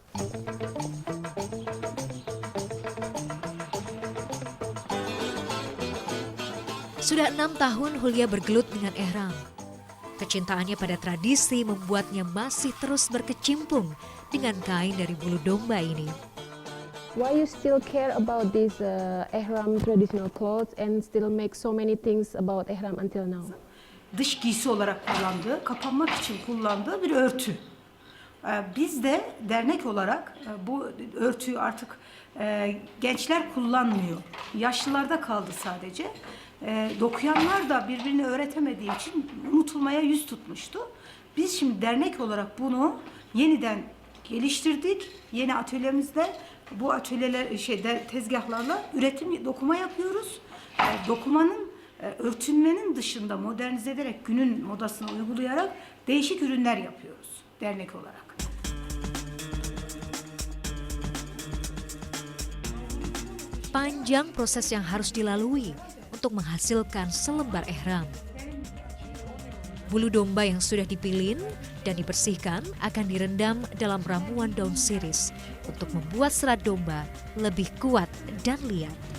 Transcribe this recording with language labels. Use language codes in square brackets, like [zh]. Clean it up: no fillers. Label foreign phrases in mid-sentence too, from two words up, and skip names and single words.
[id] Sudah 6 tahun Hulia bergelut dengan ihram. Kecintaannya pada tradisi membuatnya masih terus berkecimpung dengan kain dari bulu domba ini. [en] Why you still care about this ihram traditional clothes and still make so many things about ihram until now? [tr] Dış giysi olarak kullandığı, kapanmak için kullandığı bir örtü. Biz de dernek olarak bu örtüyü artık gençler kullanmıyor. Yaşlılarda kaldı sadece. Dokuyanlar da birbirini öğretemediği için unutulmaya yüz tutmuştu. Biz şimdi dernek olarak bunu yeniden geliştirdik. Yeni atölyemizde bu atölyeler tezgahlarla üretim dokuma yapıyoruz. Dokumanın örtünmenin dışında modernize ederek günün modasını uygulayarak değişik ürünler yapıyoruz dernek olarak. [id] Panjang proses yang harus dilalui untuk menghasilkan selembar ihram. Bulu domba yang sudah dipilin dan dibersihkan akan direndam dalam ramuan daun siris untuk membuat serat domba lebih kuat dan liat.